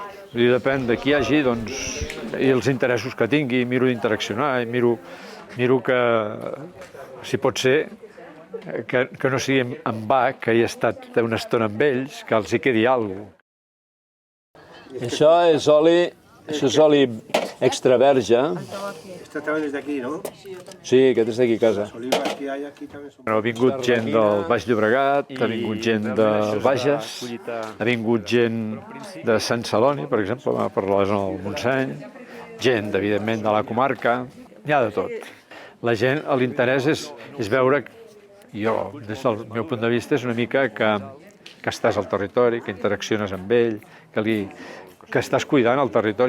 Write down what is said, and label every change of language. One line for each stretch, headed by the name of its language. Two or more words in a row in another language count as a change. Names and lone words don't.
Catalan: Depèn de qui hi hagi i els interessos que tingui, miro d'interaccionar, miro que, si pot ser, que no sigui en va, que he estat una estona amb ells, que els hi quedi alguna cosa. Això és oli extra verge.
Spanish: Esta también es de aquí, ¿no?
Catalan: Sí, aquest és d'aquí a casa.
Spanish: Las olivas que hay aquí también son...
Catalan: Ha vingut gent del Baix Llobregat, ha vingut gent del Bages, ha vingut gent de Sant Celoni, per exemple, per la zona del Montseny, gent, evidentment, de la comarca, n'hi ha de tot. La gent, l'interès és veure, jo, des del meu punt de vista, és una mica que estàs al territori, que interacciones amb ell, que estàs cuidant el territori.